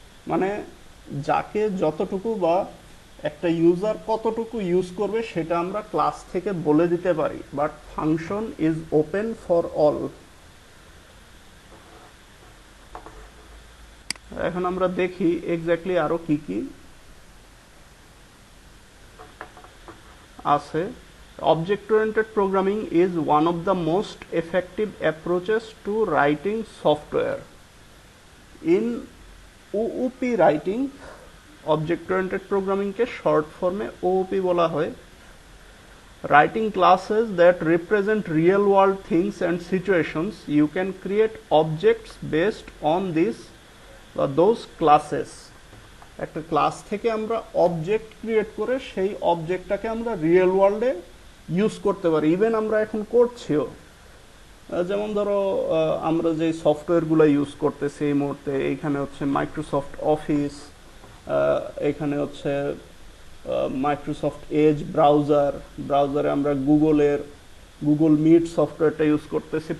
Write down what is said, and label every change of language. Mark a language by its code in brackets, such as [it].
[bn] মানে যাকে যতটুকু বা একটা ইউজার কতটুকু ইউজ করবে সেটা আমরা ক্লাস থেকে বলে দিতে পারি, [en] But function is open for all. [bn] এখন আমরা দেখি এক্স্যাক্টলি আরো কি কি আছে। [en] Object oriented programming is one of the most effective approaches to writing software. In OOP writing, object oriented প্রোগ্রামিংকে short ফর্মে OOP [bn] বলা হয়। [en] Writing classes that represent real world things and situations, you can create objects based on this বা those classes. [bn] একটা class থেকে আমরা object create করে সেই অবজেক্টটাকে আমরা রিয়েল ওয়ার্ল্ডে ইউজ করতে পারি, ইভেন আমরা এখন করছিও। যেমন ধরো আমরা যে সফটওয়্যারগুলো ইউজ করতেছি এই মুহূর্তে, এইখানে হচ্ছে মাইক্রোসফট অফিস, এখানে হচ্ছে মাইক্রোসফট এজ ব্রাউজারে আমরা গুগল মিট সফটওয়্যারটা ইউজ করতেছি।